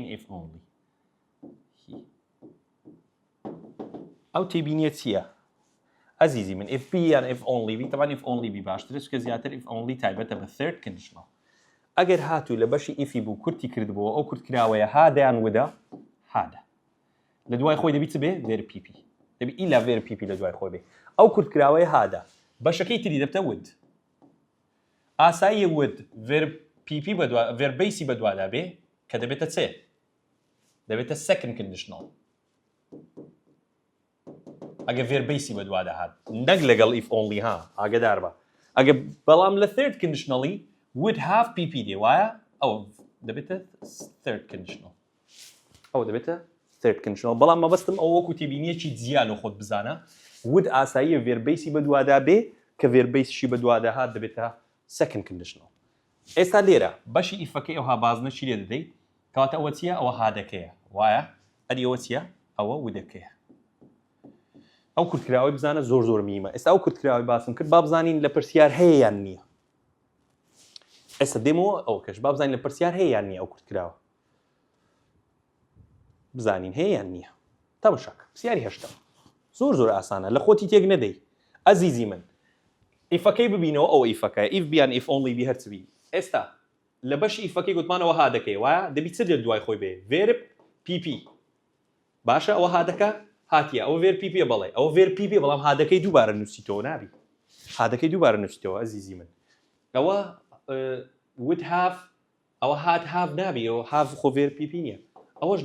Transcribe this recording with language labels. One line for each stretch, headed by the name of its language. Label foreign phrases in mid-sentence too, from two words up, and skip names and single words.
English: if only he
Central Kurdish: ئەو تێبینیە چییە عەزیزی من if be یان
English: if only be
Central Kurdish: طبعا if
English: only be
Central Kurdish: باشترە چکە زیاتر
English: if only
Central Kurdish: تایبەتە بە
English: third conditional
Central Kurdish: ئەگەر هاتوو لە بەشی ئیفی بوو کورتی کردبووە ئەو کورت کراوەیە هادەیان ودا هادە لە دوای خۆی دەبی چ بێ vێر pp دەبی ئیلا vێر pp لە دوای خۆی بێ ئەو کورت کراوەیە هادە بەشەکەی تری دەبتە ود ئاسایی ود vێر pp بەدوا vێر بیسی بەدوادا بێ کە دەبێتە چێ دەبێتە
English: second conditional
Central Kurdish: ئەگە vێر بیسی بەدوادا هات نەک لەگەڵ
English: if only
Central Kurdish: ها ئاگادار بە ئەگە بەڵام لە
English: third conditionally would have pp
Central Kurdish: دێ وایە ئەو دەبێتە
English: third conditional
Central Kurdish: ئەو دەبێتە
English: third conditional
Central Kurdish: بەڵام مەبەستم ئەو وەکو تێبینیەکی جیا لە خۆت بزانە would ئاساییە vێر بیسی بەدوادا بێ کە vێر بیسیشی بەدوادا هات دەبێتە
English: second conditional
Central Kurdish: ئێستا لێرە بەشی ئیفەکەی ئەوها بازنە چی لێ دەدەیت کەواتە ئەوە چییە ئەوە هادەکەیە وایە ئەدی ئەوە چییە ئەوە ودەکەیە ئەو کورتکراوەی بزانە زۆر زۆر میمە ئێستا ئەو کورتکراوەی باسم کرد با بزانین لە پرسیار هەیە یان نییە ئێستا دێمەوە ئەو کەش با بزانین لە پرسیار هەیە یان نییە ئەو کورتکراوە بزانین هەیە یان نییە تەماشاکە پرسیاری هەشتم زۆر زۆر ئاسانە لە خۆتی تێک نەدەی عەزیزی من ئیفەکەی ببینەوە ئەو ئیفەکەی if بیان
English: if only
Central Kurdish: بی هەرچبی ئێستا لە بەشی ئیفەکەی گوتمانەوە هادەکەی وایە دەبی چ لە دوای خۆی بێ vێر pp باشە ئەوە هادەکە هاتیە ئەوە vێر pp بەڵێ ئەوە vێر pp بەڵام هادەکەی دووبارە نووسیتەوە نابی هادەکەی دووبارە نووسیتەوە عەزیزی من ئەوە
English: would have
Central Kurdish: ئەوە have نابی ئەوە have خۆ vێر pp نییە ئەوەش